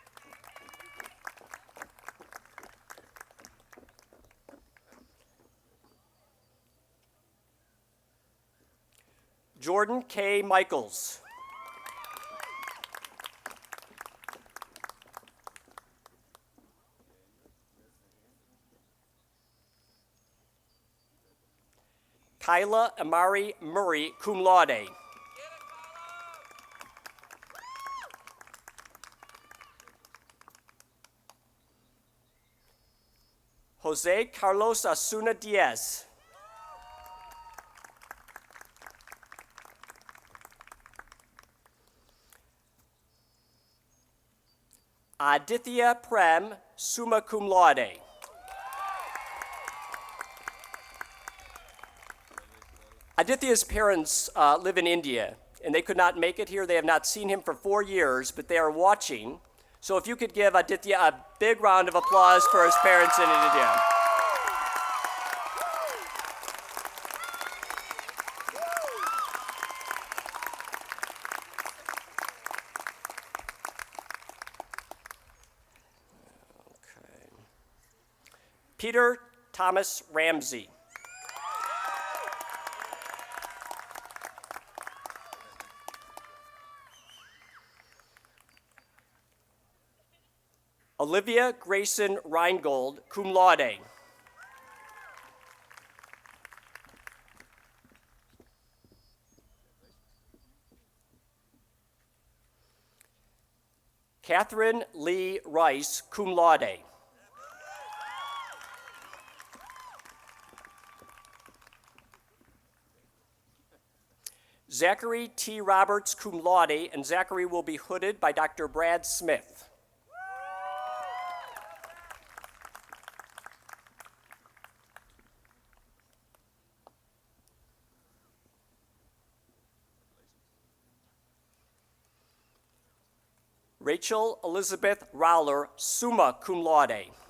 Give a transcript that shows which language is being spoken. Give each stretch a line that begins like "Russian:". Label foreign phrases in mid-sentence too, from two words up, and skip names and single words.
English: Jordan K. Michaels. Kyla Amari Murray,
Latin: cum laude.
English: Jose Carlos Asuna Diaz. Aditya Prem,
Latin: summa cum laude.
English: Aditya's parents live in India, and they could not make it here. They have not seen him for 4 years, but they are watching. So if you could give Aditya a big round of applause for his parents in India. Peter Thomas Ramsey. Olivia Grayson Reingold,
Latin: cum laude.
English: Catherine Lee Rice,
Latin: cum laude.
English: Zachary T.
Latin: Roberts, cum laude,
English: and Zachary will be hooded by Dr. Brad Smith. Rachel Elizabeth Rowler,
Latin: summa cum laude.